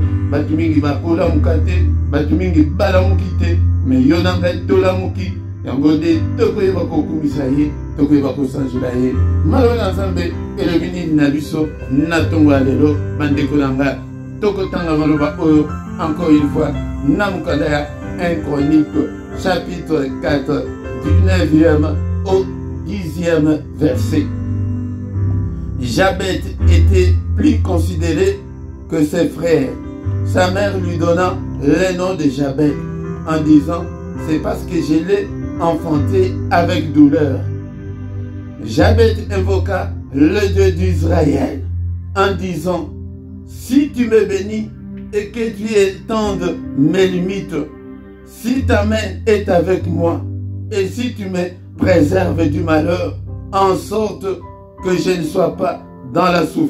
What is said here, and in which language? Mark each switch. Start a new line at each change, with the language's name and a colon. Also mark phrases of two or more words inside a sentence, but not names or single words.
Lingala: Batu mingi bakola mukate batu mingi balamuki te mais yo na ngai tolamuki yango nde tokoyeba kokumisa ye tokoyeba kosanzula ye maloba na nzambe elobi nini na biso na tongo ya lelo bandeko na ngai tokotanga maloba oyo
French: encore une fois
Lingala: na mukanda ya 1 Chronique
French: chapitre 4 du 9e au 10e verset. Jabet était plus considéré que ses frères. Sa mère lui donna le nom de Jabet en disant « C'est parce que je l'ai enfanté avec douleur ». Jabet invoqua le Dieu d'Israël en disant « Si tu me bénis et que tu étendes mes limites, si ta main est avec moi et si tu me préserves du malheur, en sorte que je ne sois pas dans la souffrance.